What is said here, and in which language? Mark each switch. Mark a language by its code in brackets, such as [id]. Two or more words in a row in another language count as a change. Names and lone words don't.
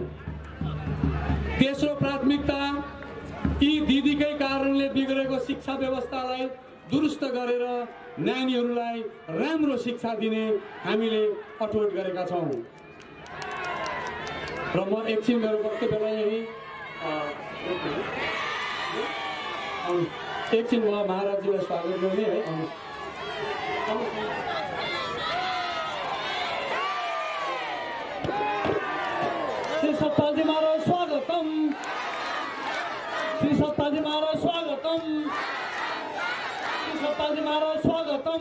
[ne] तेस्रो प्राथमिकता यी दिदीकै कारणले बिग्रेको शिक्षा व्यवस्थालाई दुरुस्त गरेर नानीहरूलाई राम्रो शिक्षा दिने हामीले अठोट गरेका छौँ। र म एकछिन मेरो वक्तव्यलाई यही एकछिन म महाराजजीलाई स्वागत गर्ने है। श्री सत्पालजी महाराज स्वागतम। श्री सत्पालजी महाराज स्वागतम। श्री सत्पालजी महाराज स्वागतम।